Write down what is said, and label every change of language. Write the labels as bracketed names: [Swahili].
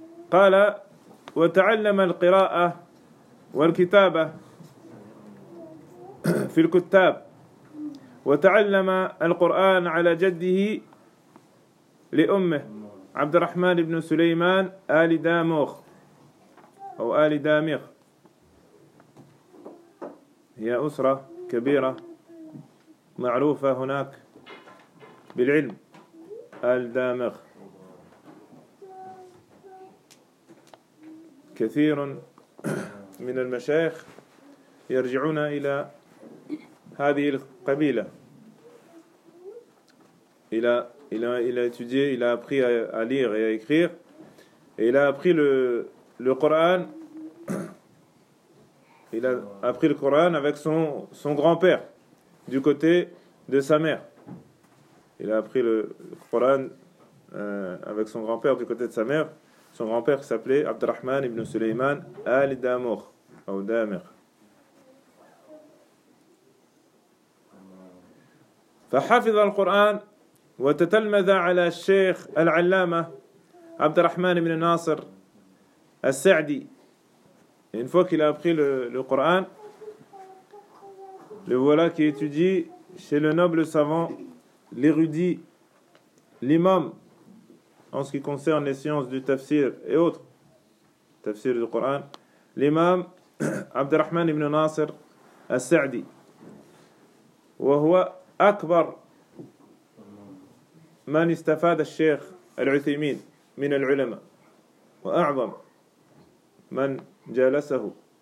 [Arabic] قال وتعلم القراءة والكتابة في الكتاب وتعلم القرآن على جده لأمه عبد الرحمن بن سليمان آل داموخ أو آل داميخ. هي أسرة كبيرة معروفة هناك بالعلم آل داميخ. كثير من المشايخ يرجعون إلى هذه القبيلة [French] il a étudié, il a appris à lire et à écrire et il a appris le Coran Il a appris le Coran avec son grand-père, du côté de sa mère. Il a appris le Coran avec son grand-père, du côté de sa mère. Son grand-père s'appelait Abdurrahman ibn Suleyman al-Damour, ou Damir. [Arabic] فحفظ القرآن وتتلمذ على الشيخ العلامة عبد الرحمن بن ناصر السعدي. [French] Une fois qu'il a appris le Coran, le voilà qui étudie chez le noble savant, l'érudit, l'imam en ce qui concerne les sciences du tafsir et autres, tafsir du Coran, l'imam [Arabic] عبد الرحمن بن ناصر السعدي وهو أكبر من استفاد الشيخ العثيمين من العلماء وأعظم من جالسه